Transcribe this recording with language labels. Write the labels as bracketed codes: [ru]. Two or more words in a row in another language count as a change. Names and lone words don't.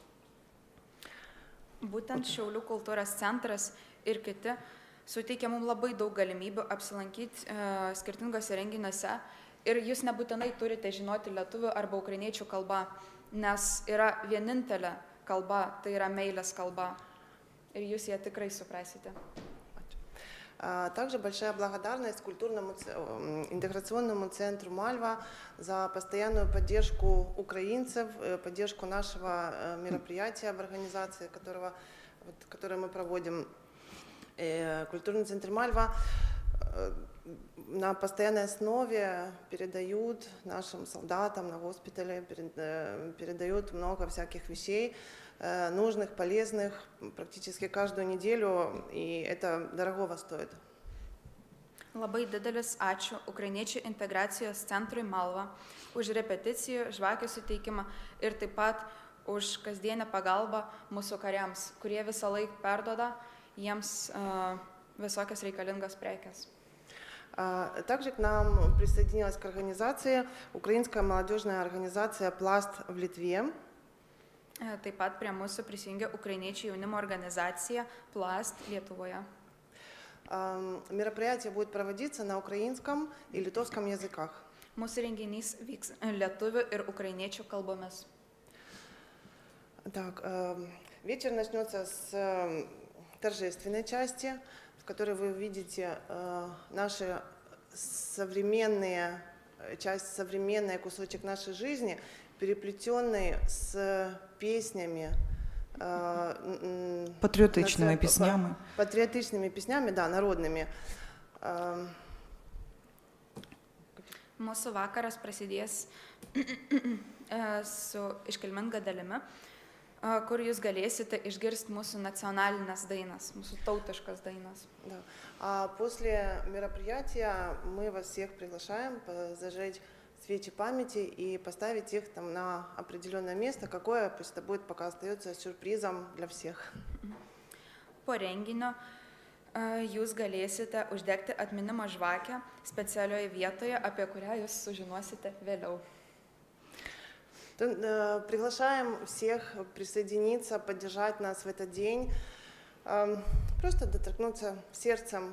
[lt] Būtent Šiaulių kultūros centras ir kiti suteikia mums labai daug galimybių apsilankyti skirtingose renginiuose ir jūs nebūtinai turite žinoti lietuvių arba ukrainiečių kalbą, nes yra vienintelė kalba, tai yra meilės kalba ir jūs ją tikrai suprasite. [ru] Также большая благодарность культурному интеграционному центру Мальва за постоянную поддержку украинцев, поддержку нашего мероприятия в организации, которое мы проводим. Культурный центр Мальва на постоянной основе передают нашим солдатам на госпитале, передают много всяких вещей, нужных, полезных, практически каждую неделю, и это дорогого стоит. [lt] Labai didelis ačiū Ukrainiečių integracijos centrui Malva už repeticijų, žvakių suteikimą ir taip pat už kasdienę pagalbą mūsų kariams, kurie visą laiką perduoda jiems visokias reikalingas prekes. [ru] Также к нам присоединилась к организации украинская молодежная организация «Пласт» в Литве. [lt] Taip pat prie mūsų prisijungė Ukrainiečių jaunimo organizacija Plast Lietuvoje. [ru] Мероприятие будет проводиться на украинском и литовском языках. [lt] Mūsų renginys vyks lietuvių ir ukrainiečių kalbomis. [ru] Так, вечер начнется с торжественной части, в которой вы увидите наши современные кусочек нашей жизни, переплетенный с песнями, [uk] Патріотичними піснями. [ru] Патриотичными песнями, да, народными. [lt] Mūsų vakaras prasidės su iškilminga dalimi, kur jūs galėsite išgirsti mūsų nacionalinės dainas, mūsų tautiškas dainas. [ru] Да. А после мероприятия мы вас всех приглашаем зажечь свечи памяти и поставить их там на определенное место, какое пусть это будет, пока остается сюрпризом для всех. [lt] Po renginio jūs galėsite uždegti atminimo žvakę specialioje vietoje, apie kurią jūs sužinosite vėliau. [ru] Приглашаем всех присоединиться, поддержать нас в этот день, просто доторкнуться сердцем.